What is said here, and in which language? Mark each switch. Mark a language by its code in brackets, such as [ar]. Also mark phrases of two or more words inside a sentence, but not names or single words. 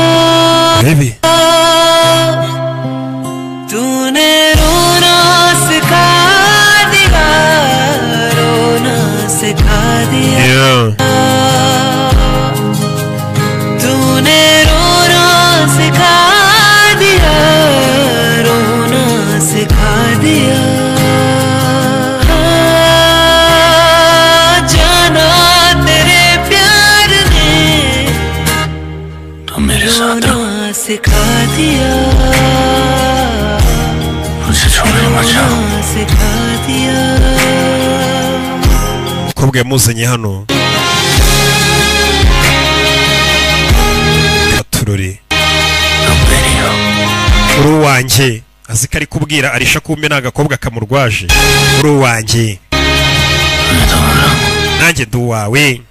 [hi] तूने रोना सिखा दिया रोना सिखा दिया तूने रोना सिखा दिया रोना सिखा दिया जाना तेरे प्यार ने तुम मेरे साथ रहो सिखा दिया मुझे छोड़ने मत जाओ सिखा दिया [rw] umukobwa yamuzanye hano Katurore uri uwanjye azi ko ari kubwira Arisha kumbe n'agakobwa kamurwaje uri uwanjye nanjye ndi uwawe